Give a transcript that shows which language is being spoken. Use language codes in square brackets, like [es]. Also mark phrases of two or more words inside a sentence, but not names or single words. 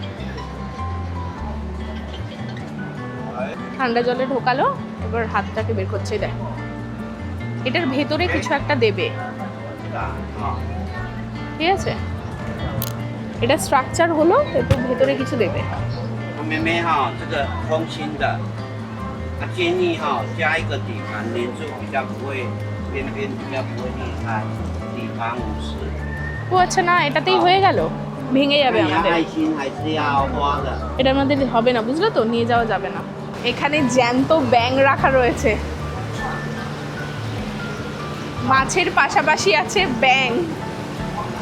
[bn] ঠান্ডা জলে ঢোকালো, এবার হাতটাকে বের করছে, দেখো এটার ভেতরে কিছু একটা দেবে, ঠিক আছে? এটা স্ট্রাকচার হলো, এরপর ভেতরে কিছু দেবে। [zh] 妹妹哈，这个空心的，建议哈加一个底盘，连住比较不会边边比较不会裂开，底盘50。 [bn] ও আচ্ছা, না এটাতেই হয়ে গেল, ভেঙে যাবে [zh] 你要 [bn] আমাদের। [zh] 爱心还是要花的？ [bn] এটা আমাদের হবে না, বুঝলো তো, নিয়ে যাওয়া যাবে না। এখানে জ্যান্ত ব্যাঙ রাখা রয়েছে, মাছের পাশাপাশি আছে ব্যাঙ।